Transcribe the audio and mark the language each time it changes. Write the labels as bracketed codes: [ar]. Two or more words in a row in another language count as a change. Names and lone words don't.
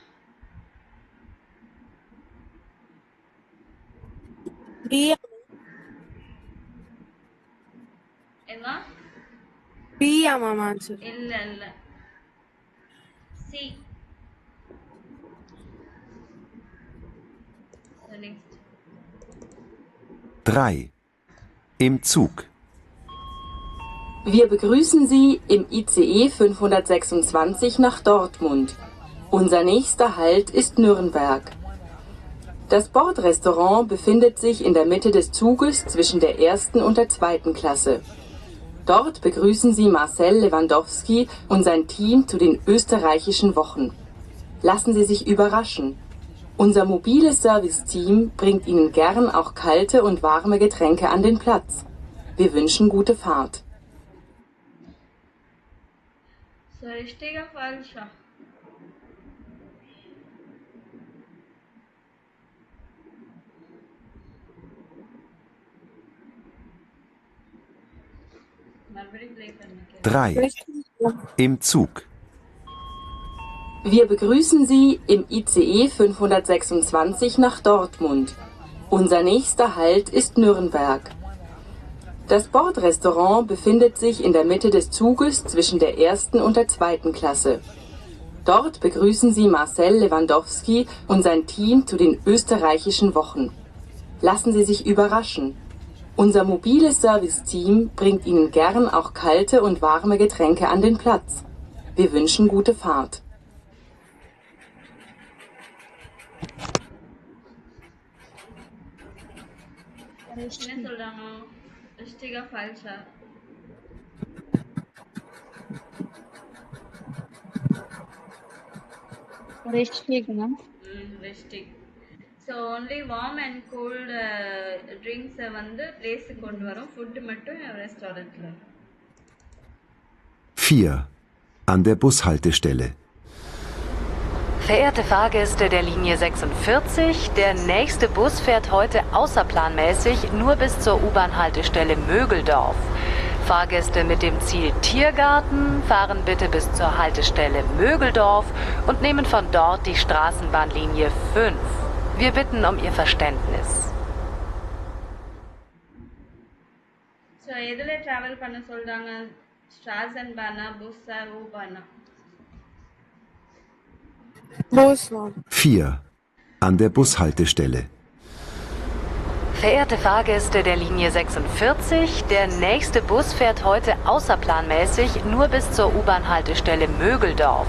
[ta] B. என்ன? [en] B ma'am answer. [ta] இல்ல இல்ல. C. [en] So next. [de] 3. Im Zug. Wir begrüßen Sie im ICE 526 nach Dortmund. Unser nächster Halt ist Nürnberg. Das Bordrestaurant befindet sich in der Mitte des Zuges zwischen der ersten und der zweiten Klasse. Dort begrüßen Sie Marcel Lewandowski und sein Team zu den österreichischen Wochen. Lassen Sie sich überraschen. Unser mobiles Serviceteam bringt Ihnen gern auch kalte und warme Getränke an den Platz. Wir wünschen gute Fahrt. So richtiger falscher. [ta] மறுபடியும் ப்ளே பண்ணுங்க. [de] 3. Im Zug. Wir begrüßen Sie im ICE 526 nach Dortmund. Unser nächster Halt ist Nürnberg. Das Bordrestaurant befindet sich in der Mitte des Zuges zwischen der ersten und der zweiten Klasse. Dort begrüßen Sie Marcel Lewandowski und sein Team zu den österreichischen Wochen. Lassen Sie sich überraschen. Unser mobiles Serviceteam bringt Ihnen gern auch kalte und warme Getränke an den Platz. Wir wünschen gute Fahrt. [ta] என்ன சொல்றாங்க? [de] richtiger falscher. Richtig, ma'am. Richtig. [en] So only warm and cold drinks [ta] வந்து பிளேஸ்க்கு கொண்டு வரோம். ஃபுட் மட்டும் ரெஸ்டாரண்ட்ல. [de] 4. An der Bushaltestelle. Verehrte Fahrgäste der Linie 46, der nächste Bus fährt heute außerplanmäßig nur bis zur U-Bahn-Haltestelle Mögeldorf. Fahrgäste mit dem Ziel Tiergarten fahren bitte bis zur Haltestelle Mögeldorf und nehmen von dort die Straßenbahnlinie 5. Wir bitten um Ihr Verständnis. [ta] So எதுல டிராவல் பண்ண சொல்றாங்க? [de] Straßenbahn, Busse, U-Bahn? [en] Bus ma'am. [de] 4. An der Bushaltestelle. Verehrte Fahrgäste der Linie 46, der nächste Bus fährt heute außerplanmäßig nur bis zur U-Bahn-Haltestelle Mögeldorf.